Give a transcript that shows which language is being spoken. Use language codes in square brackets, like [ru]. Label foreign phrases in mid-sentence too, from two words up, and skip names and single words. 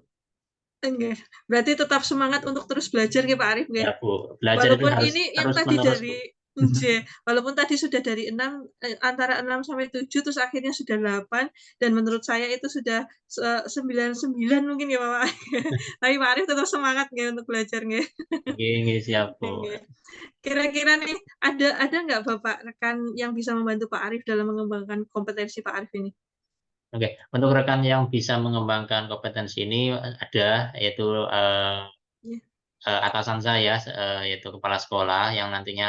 [id] nggih. Berarti tetap semangat untuk terus belajar nggih Pak Arif nggih? Ya, Bu, belajar itu Walaupun harus ini yang tadi terus-menerus, Bu. dari nggih, walaupun tadi sudah dari 6, antara 6 sampai 7 terus akhirnya sudah 8 dan menurut saya itu sudah 99 mungkin ya Pak. Tapi Pak Arif tetap semangat nggih untuk belajar nggih. [jv] Nggih nggih, [id] siap, Bu. Nggih. Kira-kira nih ada nggak Bapak rekan yang bisa membantu Pak Arif dalam mengembangkan kompetensi Pak Arif ini? Oke, untuk rekan yang bisa mengembangkan kompetensi ini, ada, yaitu, Iya, atasan saya, yaitu kepala sekolah yang nantinya,